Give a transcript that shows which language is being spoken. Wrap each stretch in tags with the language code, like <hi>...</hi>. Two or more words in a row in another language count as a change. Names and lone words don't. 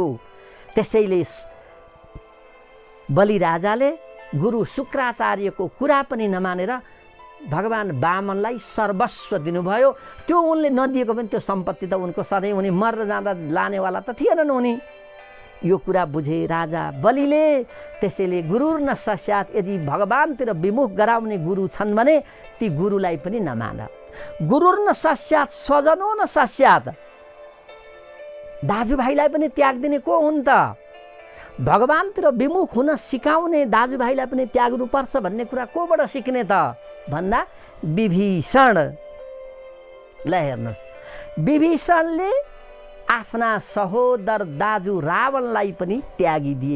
<ne>त्यसैले बलि राजाले गुरु शुक्राचार्यको कुरा पनि नमानेर भगवान वामनलाई सर्वस्व दिनुभयो। त्यो उनले नदिएको पनि त्यो सम्पत्ति त उनको सधैँ उनी मरेर जाँदा लानेवाला त थिएनन् उनी। यो कुरा बुझे राजा बलिले। त्यसैले</ne> <sa>गुरुर न सस्यात्,</sa> <ne>यदि भगवानतिर विमुख गराउने गुरु छन् भने ती गुरुलाई पनि नमान।</ne> <sa>गुरुर न सस्यात् स्वजनो न सस्यात्,</sa> <ne>दाजुभाइलाई पनि त्याग्दिने को हुन् त? भगवानतिर विमुख हुन सिकाउने दाजुभाइलाई पनि त्याग्नुपर्छ भन्ने कुरा कोबाट सिक्ने त भन्दा विभीषण। ल हेर्नुहोस्, विभीषणले आफ्ना सहोदर दाजु रावणलाई पनि त्यागिदिए।</ne>